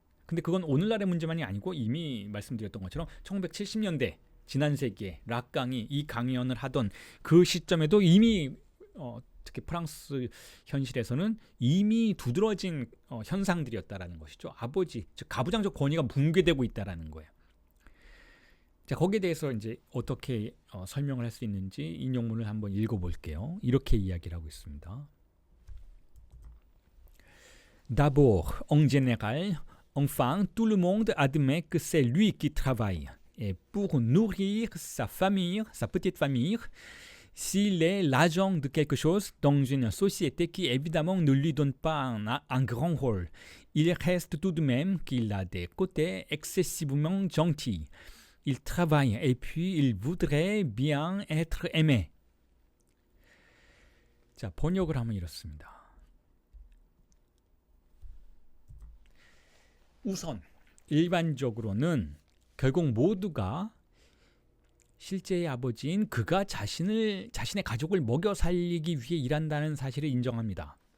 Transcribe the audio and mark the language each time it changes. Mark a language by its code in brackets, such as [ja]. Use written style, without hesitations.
[ko] 근데 그건 오늘날의 문제만이 아니고 이미 말씀드렸던 것처럼 1970년대 지난 세기에 락강이 이 강연을 하던 그 시점에도 이미 특히 프랑스 현실에서는 이미 두드러진 현상들이었다라는 것이죠. 아버지, 즉 가부장적 권위가 붕괴되고 있다라는 거예요. 자, 거기에 대해서 이제 어떻게 설명을 할 수 있는지 인용문을 한번 읽어볼게요. 이렇게 이야기를 하고 있습니다. [fr] D'abord, en général, enfin, tout le monde admet que c'est lui qui travaille. Et pour nourrir sa famille, sa petite famille, s'il est l'agent de quelque chose dans une société qui évidemment ne lui donne pas un grand rôle, il reste tout de même qu'il a des côtés excessivement gentils. Il travaille et puis il voudrait bien être aimé. [ko] 자, 번역을 하면 이렇습니다. 우선 일반적으로는 결국 모두가 실제의 아버지인 그가 자신의 가족을 먹여 살리기 위해 일한다는 사실을 인정합니다.